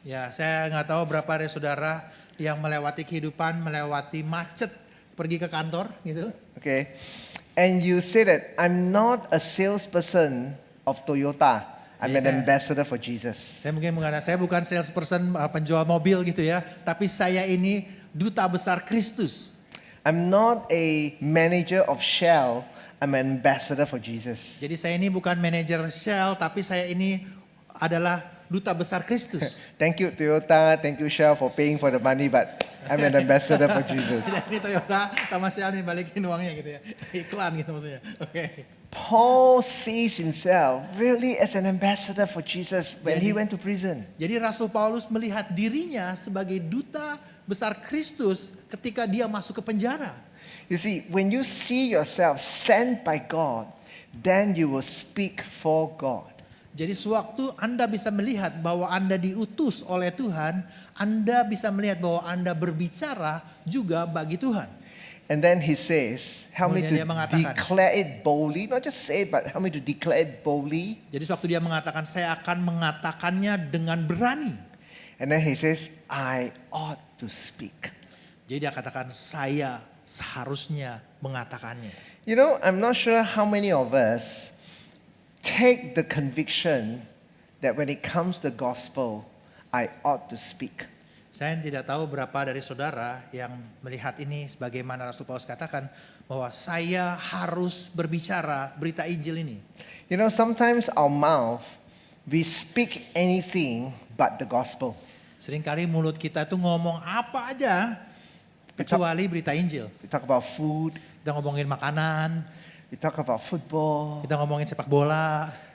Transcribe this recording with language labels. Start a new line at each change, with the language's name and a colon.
Indonesian: Ya, saya nggak tahu berapa dari saudara yang melewati kehidupan, melewati macet, pergi ke kantor gitu.
English: Okay. And you say that I'm not a salesperson of Toyota. I'm an ambassador for Jesus.
Indonesian: Saya mungkin mengatakan, saya bukan salesperson penjual mobil gitu ya, tapi saya ini duta besar Kristus.
English: I'm not a manager of Shell. I'm an ambassador for Jesus.
Indonesian: Jadi saya ini bukan manajer Shell, tapi saya ini adalah duta besar Kristus.
English: Thank you Toyota, thank you Shell for paying for the money, but I'm an ambassador for Jesus.
Indonesian: Ini Toyota sama Shell nih balikin uangnya gitu ya, iklan gitu maksudnya. Oke.
English: Paul sees himself really as an ambassador for Jesus when he went to prison.
Indonesian: Jadi Rasul Paulus melihat dirinya sebagai duta besar Kristus ketika dia masuk ke penjara.
English: You see, when you see yourself sent by God, then you will speak for God.
Indonesian: Jadi sewaktu Anda bisa melihat bahwa Anda diutus oleh Tuhan, Anda bisa melihat bahwa Anda berbicara juga bagi Tuhan.
English: And then he says, help me to
Indonesian: Kemudian dia mengatakan,
English: declare it boldly, not just say it, but help me to declare it boldly.
Indonesian: Jadi sewaktu dia mengatakan, saya akan mengatakannya dengan berani.
English: And then he says, I ought to speak.
Indonesian: Jadi dia katakan, saya seharusnya mengatakannya.
English: You know, I'm not sure how many of us take the conviction that when it comes to the gospel, I ought to speak.
Indonesian: Saya tidak tahu berapa dari saudara yang melihat ini sebagaimana Rasul Paulus katakan bahwa saya harus berbicara berita Injil ini.
English: You know, sometimes our mouth, we speak anything but the gospel.
Indonesian: Seringkali mulut kita itu ngomong apa aja kecuali berita Injil.
English: We talk about food,
Indonesian: Kita ngomongin makanan,
English: we talk about football.
Indonesian: kita ngomongin sepak bola.